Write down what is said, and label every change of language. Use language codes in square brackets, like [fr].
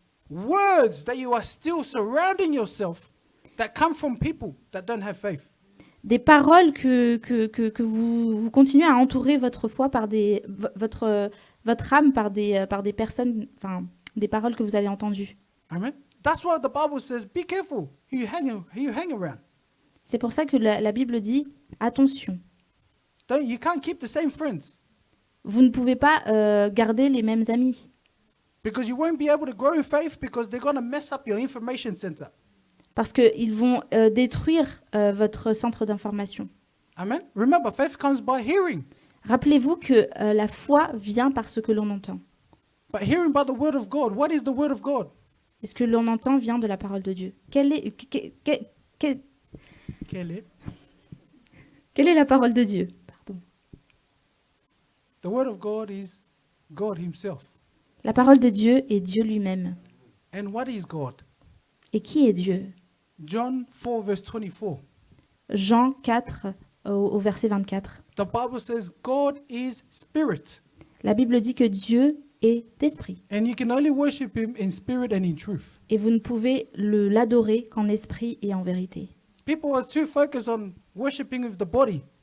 [en] Words that you are still surrounding yourself that come from people that don't have faith. [fr] Des paroles que vous continuez à entourer votre foi par votre âme par des personnes, enfin, des paroles que vous avez entendues. [en] Amen. That's why the Bible says, be careful who you hang around. [fr] C'est pour ça que la Bible dit, attention, [en] You can't keep the same friends [fr] vous ne pouvez pas garder les mêmes amis. [en] because you won't be able to grow in faith because they're going to mess up your information center. [fr] Parce qu'ils vont détruire votre centre d'information. [en] Amen. Remember, faith comes by hearing, [fr] Rappelez-vous que la foi vient par ce que l'on entend. [en] but hearing by the word of God. What is the word of God? [fr] Et ce que l'on entend vient de la parole de Dieu. Quelle est la parole de Dieu? Pardon. [en] The word of God is God himself. [fr] La parole de Dieu est Dieu lui-même. [en] And what is God? [fr] Et qui est Dieu? [en] John 4 verse 24. [fr] Jean 4 au verset 24. [en] The Bible says God is spirit, [fr] La Bible dit que Dieu est esprit. [en] and you can only worship him in spirit and in truth. [fr] Et vous ne pouvez l'adorer qu'en esprit et en vérité. [en] People are too focused on worshiping with the body,